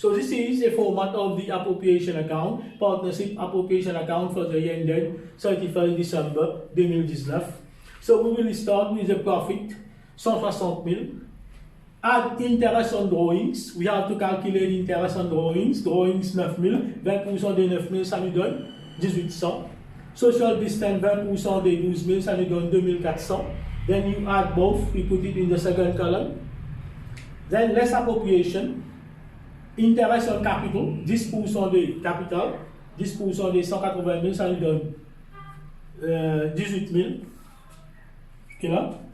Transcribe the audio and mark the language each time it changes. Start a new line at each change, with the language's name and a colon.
English: So this is a format of the appropriation account, partnership appropriation account for the year ended 31st December 2019. So we will start with the profit 160 000. Add interest on drawings. We have to calculate interest on drawings.
French: Drawings 9 000, 20% des 9 000, ça nous donne 1800. Social distance 20% des 12 000, ça nous donne 2400.
English: Then you add both, you put it in the second column. Then less appropriation. Interest on capital,
French: 10% de capital, 10% des 180 000, ça nous donne 18 000. Okay, là.